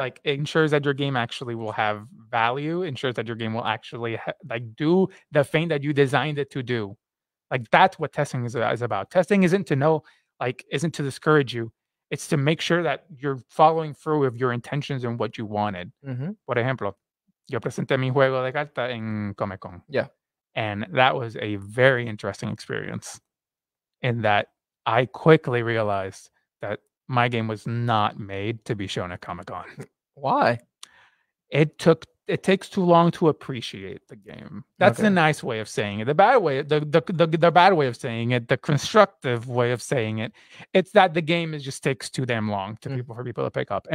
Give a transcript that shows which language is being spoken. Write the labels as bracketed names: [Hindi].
[English] Like, it ensures that your game actually will have value, ensures that your game will actually do the thing that you designed it to do. Like, that's what testing is about. Testing isn't to discourage you. It's to make sure that you're following through with your intentions and what you wanted. [Spanish] Por ejemplo, yo presenté mi juego de carta en Comic-Con. [English] Yeah. And that was a very interesting experience, in that I quickly realized that my game was not made to be shown at Comic-Con. Why? It takes too long to appreciate the game. That's the nice way of saying it. The bad way of saying it, the constructive way of saying it, it's that the game just takes too damn long for people to pick up.